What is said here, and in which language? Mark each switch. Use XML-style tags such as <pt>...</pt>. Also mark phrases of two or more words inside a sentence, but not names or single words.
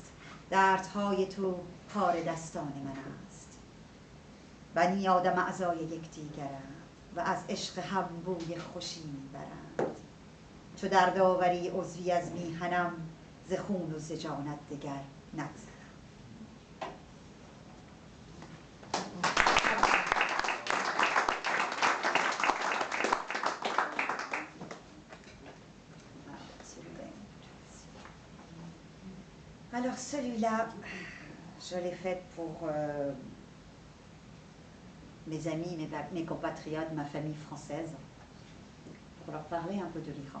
<fa>دردهای تو کار دستان من است. بنی آدم اعضای یکدیگرند و از عشق هم بوی خوشی میبرند. چو درد آوری عضوی از میهنم ز خون و ز جانت دگر نگذرم.</fa> <fr>Alors celui-là, je l'ai fait pour mes amis, mes compatriotes, ma famille française, pour leur parler un peu de l'Iran.</fr>